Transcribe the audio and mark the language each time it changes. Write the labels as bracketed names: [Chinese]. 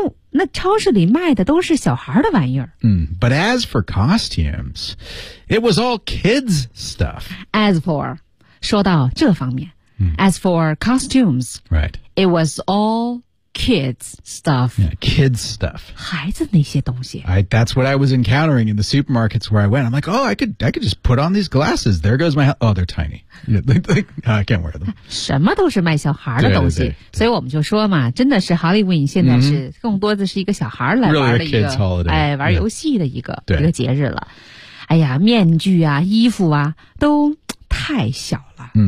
[Chinese] 那超市里卖的都是小孩的玩意儿。 [English] But as for costumes, it was all kids' stuff. As for, [Chinese] 说到这方面、 [English] as for costumes,、 right. it was all kids stuff. Yeah, kids stuff. [Chinese] 孩子那些东西。 [English] That's what I was encountering in the supermarkets where I went. I'm like, oh, I could just put on these glasses. There goes my, oh, they're tiny. I can't wear them. [Chinese] 什么都是卖小孩的东西。所以我们就说嘛，真的是 Halloween 现在是更多的是一个小孩来玩的一个、 [English] really、kids holiday. [Chinese] 哎，玩游戏的一个、一个节日了。哎呀，面具啊，衣服啊，都太小了。